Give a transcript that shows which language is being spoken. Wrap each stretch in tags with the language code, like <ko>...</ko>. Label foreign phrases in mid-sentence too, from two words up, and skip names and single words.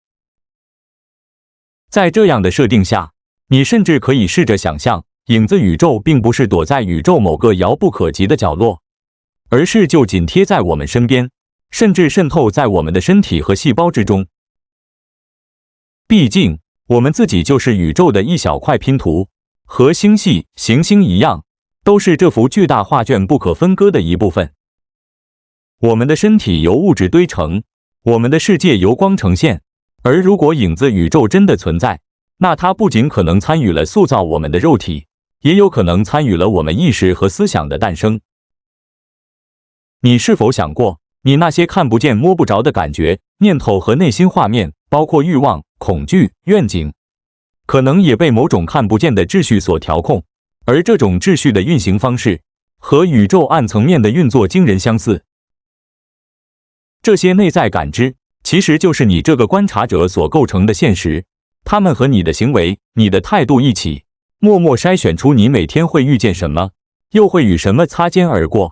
<zh>在這樣的設定下，你甚至可以試着想象，影子宇宙並不是躲在宇宙某個遙不可及的角落，而是就緊貼在我們身邊，甚至滲透在我們的身體和細胞之中。畢竟，我們自己就是宇宙的一小塊拼圖，和星系、行星一樣，都是這幅巨大畫卷不可分割的一部分。我們的身體由物質堆成，我們的世界由光呈現。而如果影子宇宙真的存在，那它不僅可能參與了塑造我們的肉體，也有可能參與了我們意識和思想的誕生。你是否想過，你那些看不見摸不着的感覺、念頭和內心畫面，包括慾望、恐懼、願景，可能也被某種看不見的秩序所調控，而這種秩序的運行方式和宇宙暗層面的運作驚人相似。這些內在感知其實就是你這個觀察者所構成的現實，它們和你的行為、你的態度一起，默默篩選出你每天會遇見什麼，又會與什麼擦肩而過。</zh>